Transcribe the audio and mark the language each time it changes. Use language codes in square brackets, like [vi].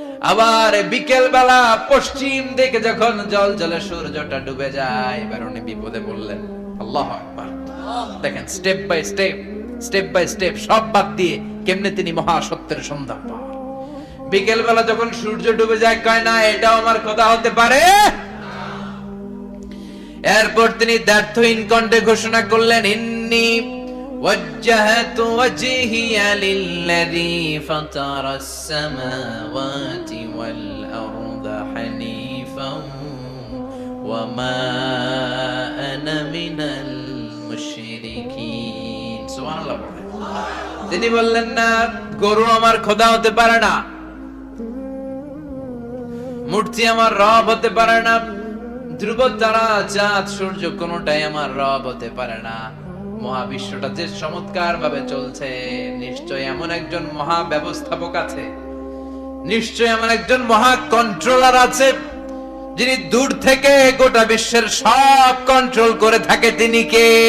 [bn] আবার বিকেল বেলা পশ্চিম দিকে যখন জলে সূর্যটা ডুবে যায়, এবার উনি বিপদে বললেন। আল্লাহু আকবার। দেখেন, স্টেপ বাই স্টেপ সব বাদ দিয়ে কেমনে তিনি মহাসত্যের সন্ধান পান। বিকেল বেলা যখন সূর্য ডুবে যায়, কয় না এটাও আমার খোদা হতে পারে? এরপর তিনি দ্ব্যর্থহীন কণ্ঠে ঘোষণা করলেন, ইন্নী [ar] وجهت وجهي للذي فطر السماوات والأرض حنيفا وما أنا من المشركين। [bn] সুবহানাল্লাহ। তিনি বললেন, না, গরু আমার খোদা হতে পারে না, মূর্তি আমার রব হতে পারে না, ধ্রুব তারা চাঁদ সূর্য কোনটাই আমার রব হতে পারে না। মহাবিশ্বটা যে চমৎকার ভাবে চলছে, নিশ্চয় এমন একজন মহা ব্যবস্থাপক আছে, নিশ্চয় এমন একজন মহা কন্ট্রোলার আছে, যিনি দূর থেকে গোটা বিশ্বের সব কন্ট্রোল করে থাকে। তিনি কে?